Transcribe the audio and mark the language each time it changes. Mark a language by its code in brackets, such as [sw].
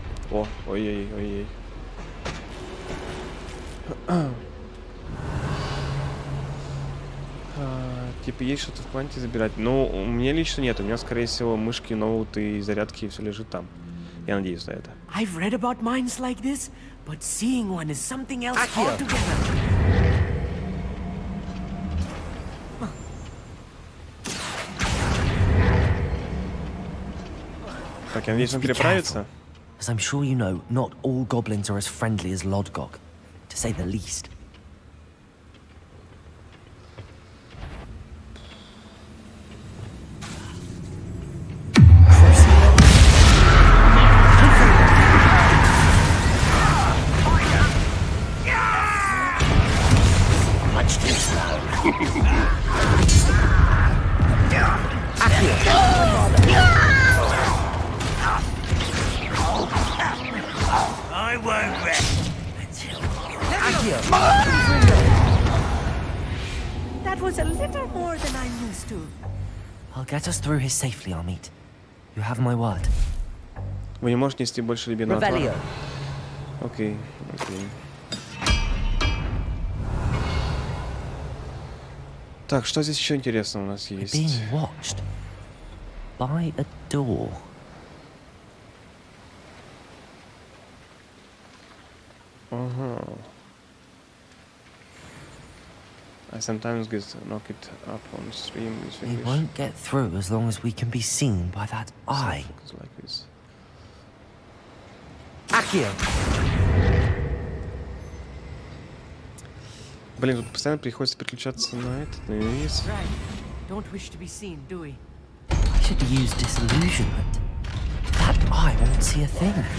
[ru] О, ой-ой-ой-ой. Типа есть что-то в кванте забирать. Ну, у меня лично нет. У меня, скорее всего, мышки, ноуты и зарядки, все лежит там. Я надеюсь на это. [en] I've read about mines like this, but seeing one is something else altogether. [ru] Так, я надеюсь, он переправится. [en] As I'm sure you know, not all goblins are as friendly as Lodgok, to say the least. Much too slow. I won't rest until... That was a little more than I'm used to. I'll get us through here safely, Armit. You have my word. [ru] Вы не можете нести больше рябинового отвара. [en] Revelio. [ru] Окей, окей. Так, что здесь еще интересного у нас [en] We're [ru] есть? [en] being watched by a door. [ru] Ага. [en] I sometimes get knocked up on stream with We English. won't get through as long as we can be seen by that eye. Something like this. Accio. [ru] Блин, тут постоянно приходится переключаться на этот, на вниз. [en] Right. Don't wish to be seen, do we? I should use disillusionment. That eye won't see a thing.